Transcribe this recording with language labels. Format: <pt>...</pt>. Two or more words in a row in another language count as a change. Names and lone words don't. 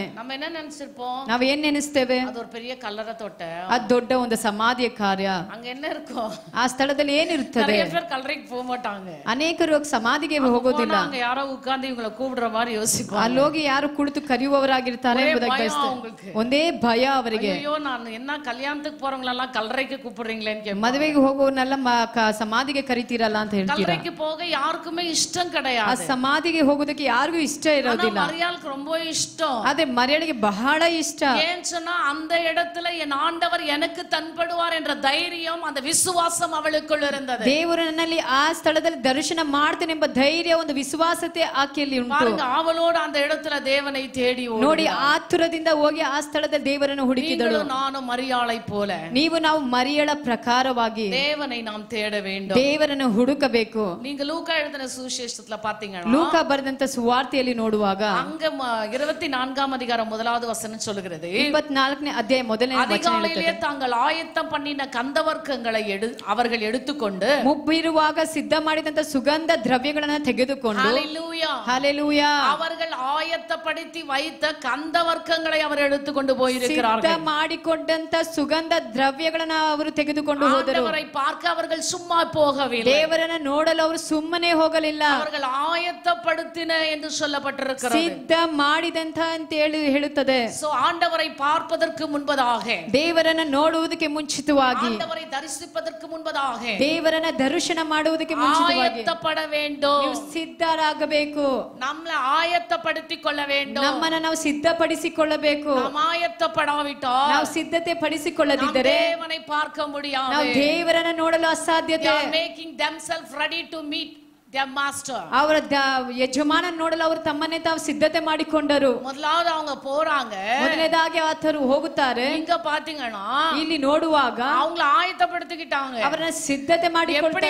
<ta>நம்ம என்ன நினைச்சிருப்போம்?</ta> <kn>ನಾವು ಏನ್ ನೆನೆಸ್ತೇವೆ?</kn> <ta>அது ஒரு பெரிய கல்லறை தோட்ட,</ta> <kn>ಅದು ದೊಡ್ಡ ಒಂದು ಸಮಾಧಿಯ ಕಾರ್ಯ.</kn> <ta>அங்க என்ன இருக்கும்?</ta> <kn>ಆ ಸ್ಥಳದಲ್ಲಿ ಏನಿರುತ್ತದೆ?</kn> <ta>நிறைய பேர் கல்லறைக்கு போக மாட்டாங்க.</ta> <kn>ಅನೇಕರು ಸಮಾಧಿಗೆ ಹೋಗೋದಿಲ್ಲ.</kn> <ta>அங்க யாரோ உட்கார்ந்து ಇவங்களை கூப்பிடுற மாதிரி யோசிப்பாங்க.</ta> <kn>ಅಲ್ಲಿ ಹೋಗಿ ಯಾರು ಕುಳಿತು ಕರೆಯುವವರಾಗಿರ್ತಾರೆ ಎಂಬುದಾಗಿ ಬಯಸ್ತಾರೆ. ಒಂದೇ ಭಯ ಅವರಿಗೆ. ಅಯ್ಯೋ, ನಾನು</kn> <ta>என்ன கல்யாணத்துக்கு போறவங்கள கல்லறைக்கு கூப்பிடுறீங்களேன்னு கேட்பாங்க.</ta> <kn>ಮದುವೆಗೆ ಹೋಗೋನೆಲ್ಲ ಸಮಾಧಿಗೆ ಕರಿತೀರಲ್ಲ ಅಂತ ಹೇಳ್ತೀರಾ?</kn> <ta>கல்லறைக்கு போக யாருக்குமே இஷ்டம் கிடையாது.</ta> <kn>ಆ ಸಮಾಧಿಗೆ ಹೋಗೋದಕ್ಕೆ ಯಾರಿಗೂ ಇಷ್ಟ ಇರೋದಿಲ್ಲ.</kn> <ta>மரியாளுக்கு ரொம்ப இஷ்டம்.</ta> <kn>ಆದ್ರೆ ಮರಿಯಳಿಗೆ ಬಹಳ ಇಷ್ಟ.</kn> <ta>ஏன் சொன்னா, அந்த இடத்துல என் ஆண்டவர் எனக்கு தன்படுவார் என்ற தைரியம், அந்த விசுவாசம் அவளுக்குள் இருந்தது.</ta> <kn>ದೇವರು ನನ್ನಲ್ಲಿ ಆ ಸ್ಥಳದಲ್ಲಿ ದರ್ಶನ ಮಾಡ್ತೇನೆ ಎಂಬ ಧೈರ್ಯ, ಒಂದು ವಿಶ್ವಾಸತೆ ಆಕೆಯಲ್ಲಿ ಉಂಟು.</kn> <ta>பாருங்க, அவளோடு அந்த இடத்துல தேவனை தேடி</ta> <kn>ನೋಡಿ, ಆತುರದಿಂದ ಹೋಗಿ ಆ ಸ್ಥಳದಲ್ಲಿ ದೇವರನ್ನು ಹುಡುಕಿದಳು.</kn> <ta>ನಾನು ಮರಿಯಾಳை போல,</ta> <kn>ನಾವು ಮರಿಯಳ ಪ್ರಕಾರವಾಗಿ</kn> <ta>தேவனை நாம் தேட வேண்டும்.</ta> <kn>ದೇವರನ್ನು ಹುಡುಕಬೇಕು.</kn> <ta>நீங்க லூக்கா எழுதின சுவிசேஷத்துல பாத்தீங்கன்னா,</ta> <kn>ಲೂಕಾ ಬರೆದಂತ ಸುವಾರ್ತೆಯಲ್ಲಿ ನೋಡುವಾಗ</kn> <ta>அங்க 24ஆம் அதிகாரம் 1வது வசனம் சொல்லுகிறது,</ta> <kn>24ನೇ ಅಧ್ಯಾಯ 1ನೇ ವಚನ</kn> <ta>அதிகாலையிலே</ta> <kn>ಹೇಳುತ್ತದೆ,</kn> <ta>தாங்கள் ஆயத்தம் பண்ணின கந்தவர்க்கங்களை அவர்கள் எடுத்துக்கொண்டு,</ta> <kn>ಮುಬ್ಬಿರುವಾಗ ಸಿದ್ಧ ಮಾಡಿದಂತ ಸುಗಂಧ ದ್ರವ್ಯಗಳನ್ನು ತೆಗೆದುಕೊಂಡು,</kn> <ta>ஹalleluya,</ta> <kn>ಹಲ್ಲೆಲೂಯಾ,</kn> <ta>அவர்கள் ஆயத்தப்படுத்தி வைத்த கந்தவர்க்கங்களை அவர் எடுத்துக்கொண்டு போயிருக்கிறார்கள்.</ta> <kn>ಸಿದ್ಧ ಮಾಡಿಕೊಂಡಂತ ಸುಗಂಧ ದ್ರವ್ಯಗಳನ್ನು ಅವರು ತೆಗೆದುಕೊಂಡು ಹೋದರು.</kn> <ta>ஆண்டவரை பார்க்க அவர்கள் சும்மா போகவில்லை.</ta> <kn>ದೇವರನ್ನು ನೋಡಲು ಅವರು ಸುಮ್ಮನೆ ಹೋಗಲಿಲ್ಲ.</kn> <ta>அவர்கள் ஆயத்தப்படுத்தின என்று சொல்லப்பட்டிருக்கிறது.</ta> <kn>ಸಿದ್ಧ ಮಾಡಿದಂತ ಅಂತ ಹೇಳುತ್ತದೆ.</kn> <ta>சோ ஆண்டவரை பார்ப்பதற்கு முன்பதாக,</ta> <kn>ದೇವರನ್ನು ನೋಡುವುದಕ್ಕೆ ಮುಂಚಿತವಾಗಿ,</kn> <ta>ஆண்டவரை தரிசிப்பதற்கு முன்பதாக,</ta> <kn>ದೇವರನ್ನ ದರ್ಶನ ಮಾಡುವುದಕ್ಕೆ ಮುಂಚಿತವಾಗಿ</kn> <ta>ஆயத்தப்பட வேண்டும்.</ta> <kn>ನೀವು ಸಿದ್ಧರಾಗಬೇಕು.</kn> <ta>நம்மளை ஆயத்தப்படுத்திக் கொள்ள வேண்டும்.</ta> <kn>ನಮ್ಮನ್ನು ನಾವು ಸಿದ್ಧಪಡಿಸಿಕೊಳ್ಳಬೇಕು.</kn> <ta>நாம் ஆயத்தப்படாவிட்டால்,</ta> <kn>ನಾವು ಸಿದ್ಧತೆ ಪಡಿಸಿಕೊಳ್ಳದಿದ್ದರೆ</kn> <ta>தேவனை பார்க்க முடியாது.</ta> <kn>ನಾವು ದೇವರನ್ನ ನೋಡಲು ಅಸಾಧ್ಯತೆ.</kn> <en>They are making themselves ready to meet their master.</en> <kn>ಅವರ ಯಜಮಾನ ನೋಡಲು ಅವರು ತಮ್ಮನ್ನೇ ತಾವು ಸಿದ್ಧತೆ ಮಾಡಿಕೊಂಡರು.</kn> <ta>ಮೊದಲಾவது அவங்க போறாங்க.</ta> <kn>ಮೊದಲನೇದಾಗಿ ಆತರು ಹೋಗುತ್ತಾರೆ.</kn> <ta>இங்க பாத்தீங்கன்னா</ta> <kn>ಇಲ್ಲಿ ನೋಡುವಾಗ</kn> <ta>அவங்கள ஆயத்தப்படுத்திக்கிட்டாங்க.</ta> <kn>ಅವರನ್ನ ಸಿದ್ಧತೆ ಮಾಡಿಕೊಳ್ಳುತ್ತಾರೆ.</kn>